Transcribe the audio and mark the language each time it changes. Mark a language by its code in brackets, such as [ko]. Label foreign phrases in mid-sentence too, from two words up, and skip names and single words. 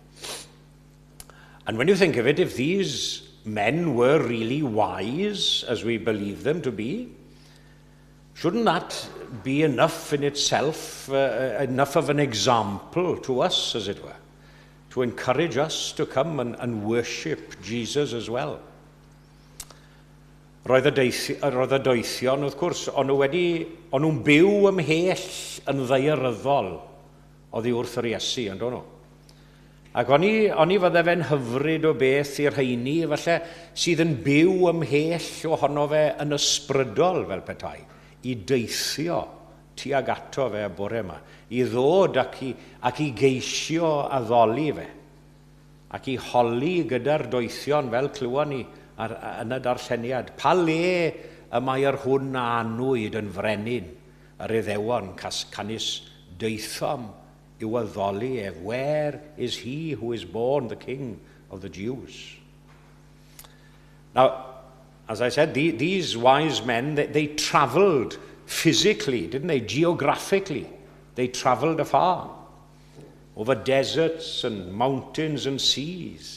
[en] And when you think of it, if these men were really wise, as we believe them to be, shouldn't that be enough in itself, enough of an example to us, as it were, to encourage us to come and worship Jesus as well? [cy] Roedd y doethion, wrth gwrs, o'n nhw'n byw ymhell yn ddaearyddol oddi wrth yr Iesu, ond o'n nhw. Ac o'n i fydde fe'n hyfryd o beth i'r rheini, falle, sydd yn byw ymhell ohono fe yn ysbrydol fel petai, i deithio tuag ato fe y bore yma, i ddod ac i geisio addoli fe, ac i holi gyda'r doethion fel clywon ni yn y darlleniad. Pa le y mae'r hwn a anwyd yn frenin yr Iddewon canis deithom i'w addoli ef. [en] Where is he who is born the King of the Jews? Now, as I said, these wise men, they traveled physically, didn't they? Geographically, they traveled afar, over deserts and mountains and seas.